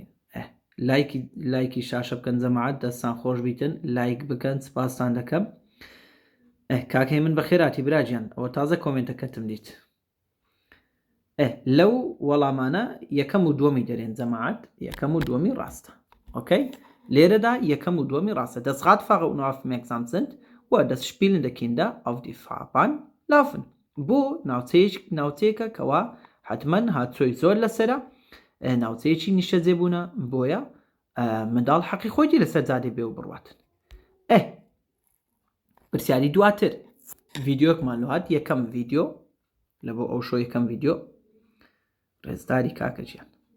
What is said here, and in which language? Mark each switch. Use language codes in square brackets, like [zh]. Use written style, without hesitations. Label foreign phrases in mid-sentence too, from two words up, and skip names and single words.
[ckb] لایکی شاشە بکەن جەماعەت دەستان خۆش بیتن لایک بکەن سپاسان دەکەم. کاکەی من بەخێراتی براجیان ئەوە تازە کۆمنتەکەتم دیت. لەو وەڵامانە یەکەم و دووەمی دەرێن جەماعەت یەکەم و دووەمی ڕاستە. Okay? Lehrer یەکەم و دووەمی ڕاستە. [de] Das Radfahrer unaufmerksam sind و das spielende Kinder auf die Fahrbahn laufen. [ckb] بۆ ناوچەیەکە کەوا حتمما هاتچۆی زۆر لەسەرە ناوچەیەکی نیشتە جێبوونە بۆیە منداڵ حەقی خۆیی لەسەر جادەی بێ و بڕواتن. پرسیاری دواتر ڤیدیۆکمان لەهات یەکەم ڤیدیۆ لە بۆ ئەو شۆ یەکەم ڤیدیۆ ڕێزداری کاکە ژیان.